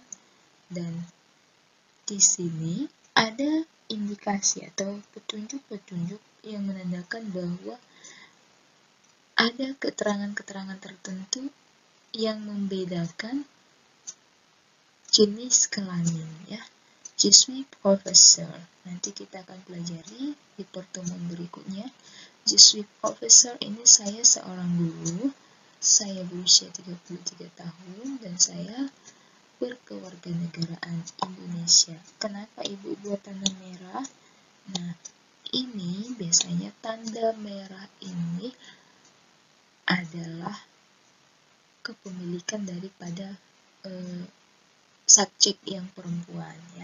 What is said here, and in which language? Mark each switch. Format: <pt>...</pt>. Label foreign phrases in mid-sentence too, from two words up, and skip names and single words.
<id>Dan di sini ada indikasi atau petunjuk-petunjuk yang menandakan bahwa ada keterangan-keterangan tertentu yang membedakan jenis kelamin, ya.</id> <fr>Je suis professeur.</fr> <id>Nanti kita akan pelajari di pertemuan berikutnya.</id> <fr>Je suis professeur</fr> <id>ini saya seorang guru. Saya berusia 33 tahun dan saya berkewarganegaraan Indonesia. Kenapa Ibu buat tanda merah? Nah, ini biasanya tanda merah ini adalah kepemilikan daripada subjek yang perempuan, ya.</id>